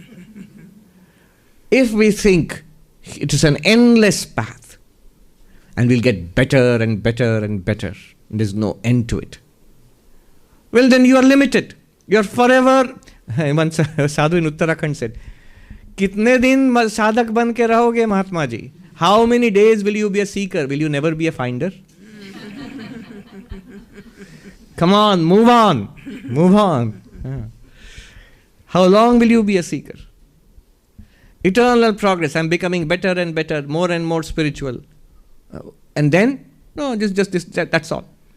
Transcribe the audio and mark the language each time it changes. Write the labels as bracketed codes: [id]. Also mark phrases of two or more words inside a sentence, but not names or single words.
[en] If we think it is an endless path and we'll get better and better and better, and there's no end to it, well, then you are limited. You are forever. One sadhu in Uttarakhand said, [hi] "कितने दिन साधक बन के रहोगे, महात्मा जी? [en] How many days will you be a seeker? Will you never be a finder? Come on, move on, move on. How long will you be a seeker? Eternal progress. I'm becoming better and better, more and more spiritual. And then, no, just this, that's all.